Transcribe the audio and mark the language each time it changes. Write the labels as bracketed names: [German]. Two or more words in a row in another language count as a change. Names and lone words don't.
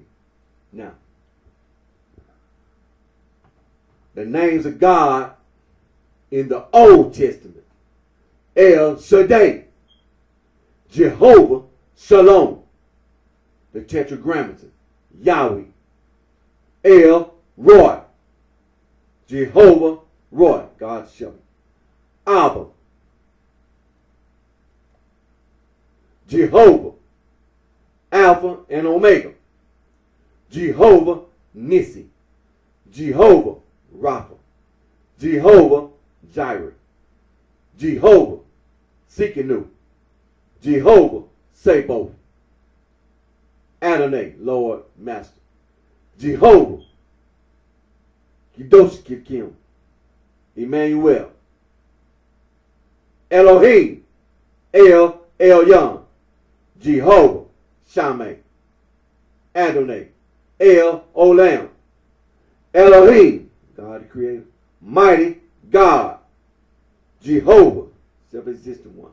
[English] Now, the names of God in the Old Testament: El Shaddai, Jehovah Shalom, the Tetragrammaton, Yahweh, El Roy, Jehovah Roy, God's shepherd, Abba, Jehovah, Alpha and Omega, Jehovah Nissi, Jehovah Rapha, Jehovah Jireh, Jehovah Sikinu, Jehovah Sabaoth, Adonai, Lord Master, Jehovah Kedosh Kikim, Emmanuel, Elohim, El Elyon, Jehovah Shammah, Adonai, El Olam, Elohim, God the Creator, Mighty God, Jehovah, self-existent one.